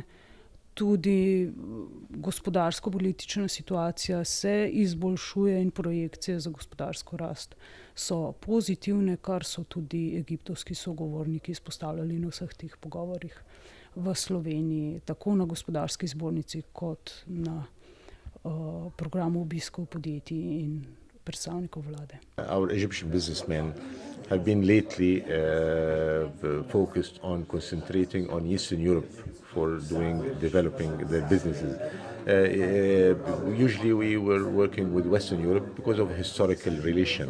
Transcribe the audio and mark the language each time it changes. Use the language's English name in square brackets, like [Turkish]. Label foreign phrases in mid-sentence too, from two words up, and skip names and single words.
[Slovenian] Tudi gospodarsko-politična situacija se izboljšuje in projekcije za gospodarsko rast so pozitivne, kar so tudi egiptovski sogovorniki izpostavljali na vseh teh pogovorih v Sloveniji, tako na gospodarski zbornici kot na programu obiskov podjetij in predstavnikov vlade. [English] Our Egyptian businessmen have been lately focused on concentrating on Eastern Europe for developing their businesses. Usually we were working with Western Europe because of historical relation.